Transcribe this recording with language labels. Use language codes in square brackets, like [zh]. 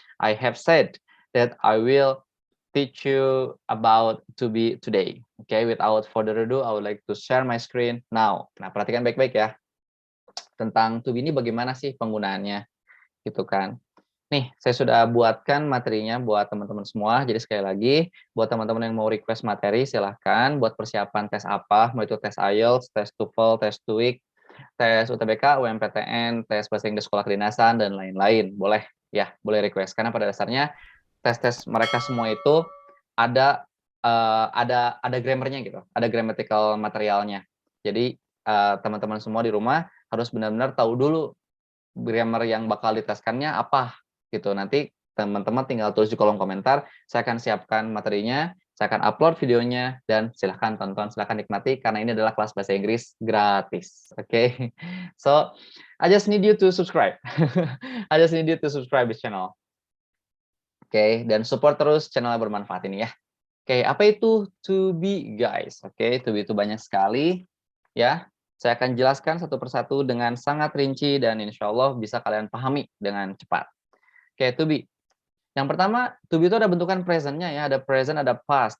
[en] I have said that I will teach you about to be today. Okay, without further ado, I would like to share my screen now. [id] Nah, perhatikan baik-baik ya. Tentang to be ini bagaimana sih penggunaannya gitu kan. Nih, saya sudah buatkan materinya buat teman-teman semua. Jadi sekali lagi, buat teman-teman yang mau request materi, silahkan. Buat persiapan tes apa, mau itu tes IELTS, tes TOEFL, tes TOEIC, tes UTBK, UMPTN, tes bahasa Inggris sekolah kedinasan, dan lain-lain. Boleh, ya, boleh request. Karena pada dasarnya, tes-tes mereka semua itu ada ada grammarnya gitu, ada grammatical materialnya. Jadi, teman-teman semua di rumah harus benar-benar tahu dulu grammar yang bakal diteskannya apa gitu. Nanti teman-teman tinggal tulis di kolom komentar, saya akan siapkan materinya, saya akan upload videonya, dan silahkan tonton, silahkan nikmati, karena ini adalah kelas bahasa Inggris gratis. Oke. [en] So, I just need you to subscribe. I just need you to subscribe this channel. [id] Oke, dan support terus channel yang bermanfaat ini ya. Oke, apa itu to be, guys? Oke, to be itu banyak sekali, ya. Saya akan jelaskan satu persatu dengan sangat rinci dan insya Allah bisa kalian pahami dengan cepat. Oke, to be. Yang pertama, to be itu ada bentukan present-nya ya, ada present, ada past.